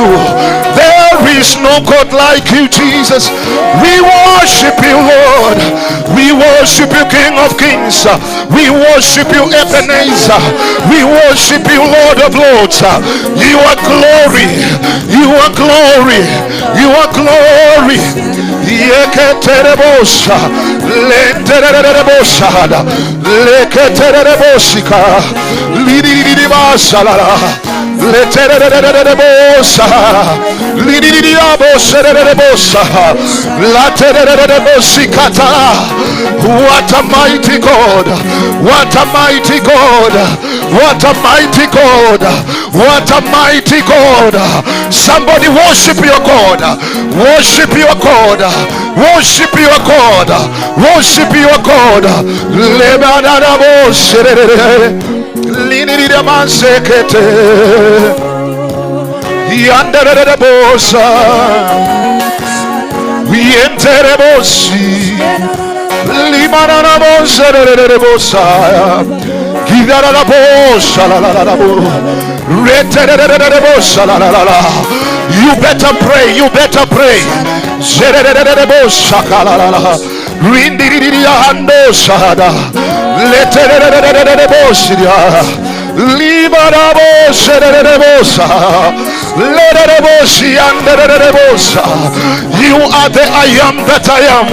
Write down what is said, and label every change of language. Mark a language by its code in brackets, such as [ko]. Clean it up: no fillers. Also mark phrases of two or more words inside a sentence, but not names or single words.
[en] There is no God like you, Jesus. We worship you, Lord. We worship you, King of Kings. We worship you, Ebenezer. We worship you, Lord of Lords. You are glory. You are glory. You are glory. Yeketerebosa, lenterebosa, leketerebosika, lididibasa, leterebosa, lididibasa, laterebosikata. What a mighty God! What a mighty God! What a mighty God! What a mighty God! Somebody worship your God! Worship your God! Worship your God! Worship your God! Linidamasekete yanderebosa yenterebosi limananabosa kidarabosha la la la. You better pray, you better pray. You are the I am that I am.